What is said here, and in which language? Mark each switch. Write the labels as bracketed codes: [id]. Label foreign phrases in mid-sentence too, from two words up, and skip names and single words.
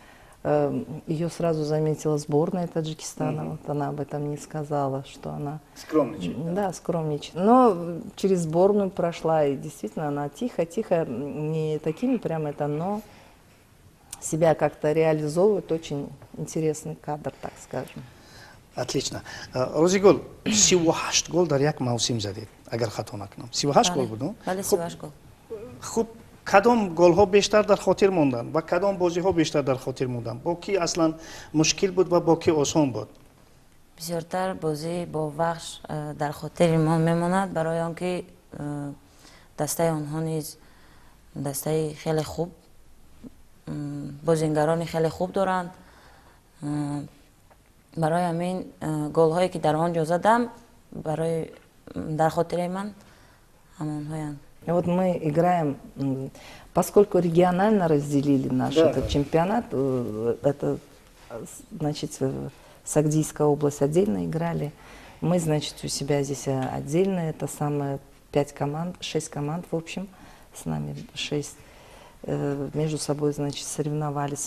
[ru] Ее сразу заметила сборная Таджикистана, вот она об этом не сказала, что она... Скромничает. Да, скромничает. Но через сборную прошла, и действительно она тихо-тихо, не такими прям это, но себя как-то реализовывает. Очень интересный кадр, так скажем. Отлично. [tg] Розигул, 38 гол дар як мавсим задед, агар хато накунам. 38 гол буд, ну? Бале, 38 гол. хуб, кадом голҳо бештар дар хотир монданд ва кадом бозиҳо бештар дар хотир монданд? Бо ки аслан мушкил буд ва бо ки осон буд? бисёртар бозӣ бо вахш дар хотири мо мемонад, барои он ки дастаи онҳо низ дастаи хеле хуб, бозингарони хеле хуб доранд. Барои ҳамин голҳое ки дар он ҷо задам, дар хотири ман ҳамонҳоянд. [ru] Вот мы играем, поскольку регионально разделили наш этот чемпионат, это, значит, Сагдийская область отдельно играли, мы, значит, у себя здесь отдельно, это самое 5 команд, 6 команд в общем, с нами 6, между собой, значит, соревновались.